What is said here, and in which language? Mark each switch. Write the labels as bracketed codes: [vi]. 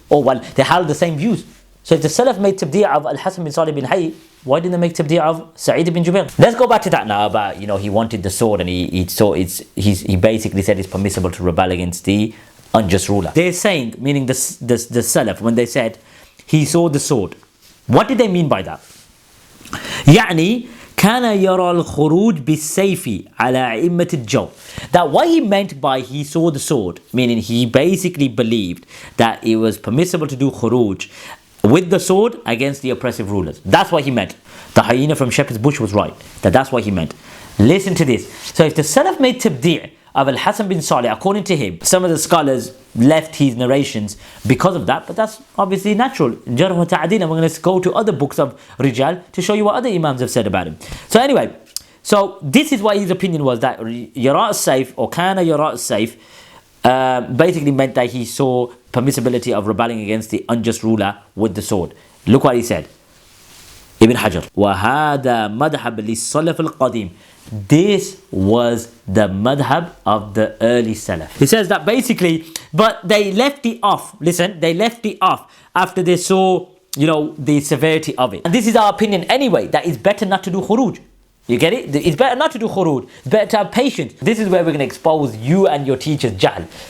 [en] Or well, they held the same views. So if the Salaf made tabdi' of Al-Hasan bin Salih bin Hayy, why didn't they make tabdi' of Sa'id bin Jubair? Let's go back to that now about, he wanted the sword, and he basically said it's permissible to rebel against the unjust ruler. They're saying, meaning the Salaf, when they said he saw the sword, what did they mean by that? [ar] يعني كان يرى الخروج بالسيف على أئمة الجور. [en] That what he meant by he saw the sword, meaning he basically believed that it was permissible to do khuruj with the sword against the oppressive rulers. That's what he meant. The hyena from Shepherd's Bush was right. That's what he meant. Listen to this. So if the Salaf made tabdi' of Al-Hasan bin Salih, according to him, some of the scholars left his narrations because of that, but that's obviously natural. Jarh wa Ta'deel, and we're going to go to other books of Rijal to show you what other Imams have said about him. So anyway, so this is what his opinion was, that [ar] Yara' as-Sayf, [en] or [ar] Kana Yara' as-Sayf, [en] basically meant that he saw permissibility of rebelling against the unjust ruler with the sword. Look what he said. [ar] Ibn Hajar, وَهَذَا مَذْهَبْ لِلسَّلَفِ الْقَدِيمِ. [en] This was the madhab of the early Salaf. He says that basically, but they left it off. Listen, they left it off after they saw, the severity of it. And this is our opinion anyway, that it's better not to do khuruj. You get it? It's better not to do khuruj. It's better to have patience. This is where we're going to expose you and your teacher's jahl.